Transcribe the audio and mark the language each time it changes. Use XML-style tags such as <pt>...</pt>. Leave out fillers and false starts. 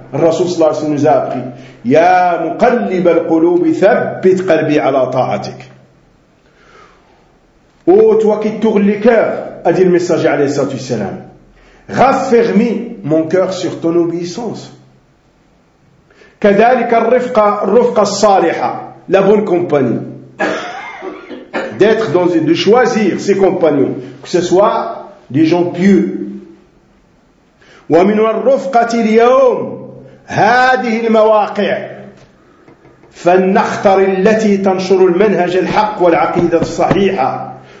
<ar>Rasul sallallahu alayhi wa sallam</ar> <fr>nous a appris:</fr> <ar>Ya muqallib al-qulub thabbit qalbi ala ta'atik.</ar> <fr>Ô toi qui tournes les cœurs, a dit le messager alayhi sallallahu alayhi wa sallam, raffermi mon cœur sur ton obéissance.</fr> <ar>كذلك الرفقة الرفقة الصالحة,</ar> <fr>la bonne compagnie. D'être dans une, de choisir ses compagnons, que ce soit des gens pieux.</fr> <ar>ومن الرفقة اليوم هذه المواقع فلنختار التي تنشر المنهج الحق والعقيدة الصحيحة.</ar>